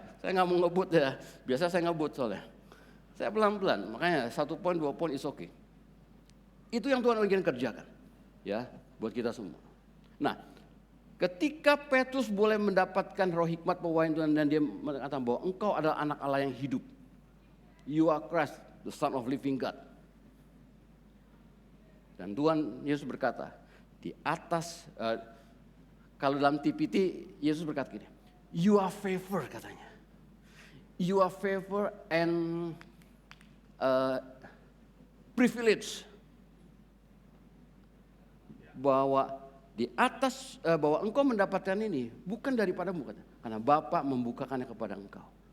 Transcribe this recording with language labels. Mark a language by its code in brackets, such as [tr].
[id] Saya nggak mau ngebut ya, biasa saya ngebut soalnya. Saya pelan-pelan, makanya 1 poin, 2 poin [en] is okay. [id] Itu yang Tuhan ingin kerjakan ya, buat kita semua. Nah, ketika Petrus boleh mendapatkan roh hikmat pewahyuan Tuhan dan dia mengatakan bahwa engkau adalah anak Allah yang hidup. [en] You are Christ, the Son of Living God. [id] Dan Tuhan Yesus berkata, di atas, kalau dalam TPT Yesus berkata gini, [en] you are favor [id] katanya. [en] You are favor and privilege. [id] Bahwa di atas, bahwa engkau mendapatkan ini bukan daripadamu katanya, karena Bapa membukakannya kepada engkau.